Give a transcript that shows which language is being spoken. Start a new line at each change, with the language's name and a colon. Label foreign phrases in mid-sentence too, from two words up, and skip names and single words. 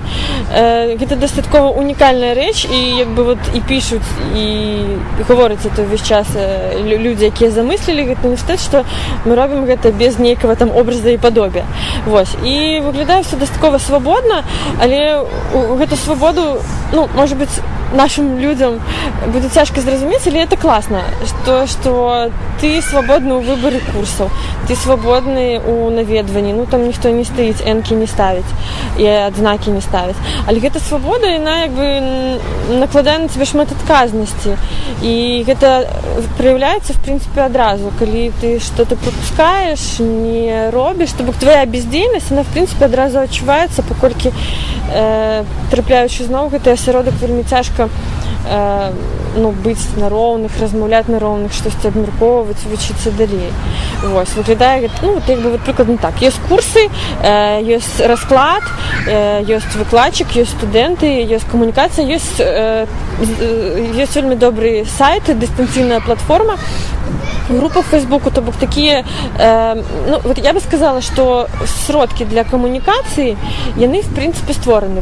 Belarusian: Гэта дастаткова унікальная рэч, і як бы вот і пішуць, і гавораць это ўвесь час людзі, якія замыслілі гэты універсітэт, што мы робім гэта без нейкага там
Russian: образа і падобия.
Belarusian: Вось. І выглядае ўсё дастаткова свабодна, але гэту свабоду, можа быць,
Russian: нашим людям будет
Belarusian: цяжка зразумець, але это класна, што ты свабодны ў выбары курсаў, ты свабодны ў наведванні, там ніхто не стаіць, энкі не ставіць і адзнакі не ставіць. Але гэта свабода, яна як бы накладае на цябе шмат адказнасці, і гэта праяўляецца в прынцыпе адразу, калі ты што-то пропускаеш, не робіш, то бок твоя бездзейнасць, она в прынцыпе адразу адчуваецца, паколькі трапляючы зноў гэты асяродак, вельмі цяжка быць на роўных, размаўляць на роўных, штосьці абмяркоўваць, вучыцца далей. Вось, выглядае, як бы прыкладна так. Ёсць курсы, ёсць расклад, ёсць выкладчык, ёсць студэнты, ёсць камунікацыя, ёсць вельмі добры сайт, дыстанцыйная платформа, група в Фейсбуку, то бок такія,
Russian: я бы сказала,
Belarusian: што сродкі для камунікацыі, яны, в прынцыпе, створаны.